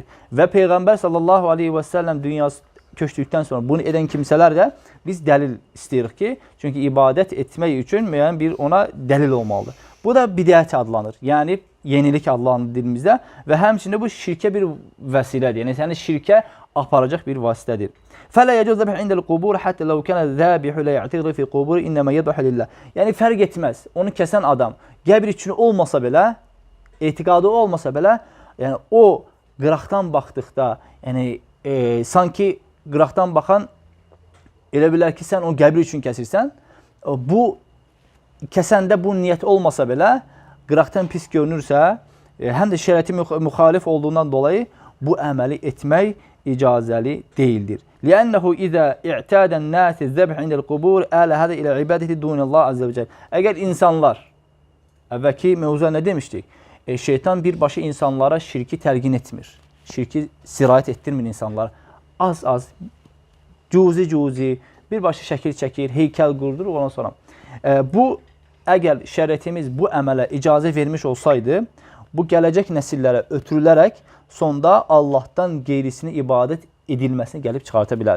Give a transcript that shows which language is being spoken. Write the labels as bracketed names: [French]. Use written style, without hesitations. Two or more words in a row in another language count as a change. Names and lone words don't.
[Azerbaijani] Və Peyğəmbər [Arabic] صلى الله عليه وسلم [Azerbaijani] dünyası köçdükdən sonra bunu edən kimsələr də biz dəlil istəyirik ki, çünki ibadət etmək üçün müəyyən bir ona dəlil olmalıdır. Bu da bidət adlanır, yəni yenilik adlanır dilimizdə və həmçində bu şirkə bir vəsilədir, yəni səni şirkə aparacaq bir vasitədir. [Arabic] فَلَا يَجُوزُ ذَبْحُ عِنْدَ الْقُبُورِ حَتَّى لَوْ كَانَ الذَّابِحُ لَا يَعْتَقِدُ فِي الْقُبُورِ إِنَّمَا يَذْبَحُ لِلَّهِ. [Azerbaijani] Yəni fərq etməz. Onu kəsən adam qəbir üçün olmasa belə, etiqadı olmasa belə, yəni o qıraqdan baxdıqda, yəni sanki qıraqdan baxan elə bilər ki, sən o qəbir üçün kəsirsən. Bu kəsəndə bu niyyət olmasa belə, qıraqdan pis görünürsə, həm də şəriəti müxalif olduğundan dolayı bu əməli etmək icazəli deyildir. [Arabic] لِأَنَّهُ إِذَا اِعْتَادَ النَّاسِ الذَّبْحِ عِنْدَ الْقُبُورِ آلَ هَذَا إِلَى عِبَادَةِ دُونِ اللّٰهِ عَزَّ وَجَلَّ. [Azerbaijani] Əgər insanlar, əvvəlki mövzuda nə demişdik? Şeytan birbaşa insanlara şirki təlqin etmir. Şirki sirayət etdirmir insanlara. Az-az, cuzi, birbaşa şəkil çəkir, heykəl qurdur, ondan sonra. Bu, əgər şəriətimiz bu əmələ icazə vermiş olsaydı, bu gələcək nəsillərə ötürülərək sonda Allahdan qeyrisini ibadət edilməsini gəlib çıxarta bilərdi.